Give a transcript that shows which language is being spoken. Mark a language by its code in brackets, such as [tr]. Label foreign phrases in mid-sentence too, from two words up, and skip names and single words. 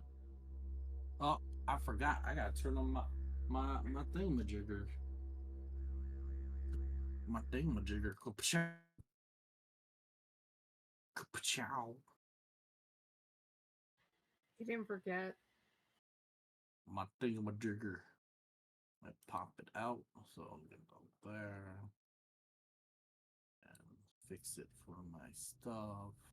[en] Oh, I forgot. I gotta turn on my thingamajigger. My thingamajigger. Ka-chow. Ka-chow. You didn't forget. My thingamajigger. I pop it out, so I'm gonna go there and fix it for my stuff.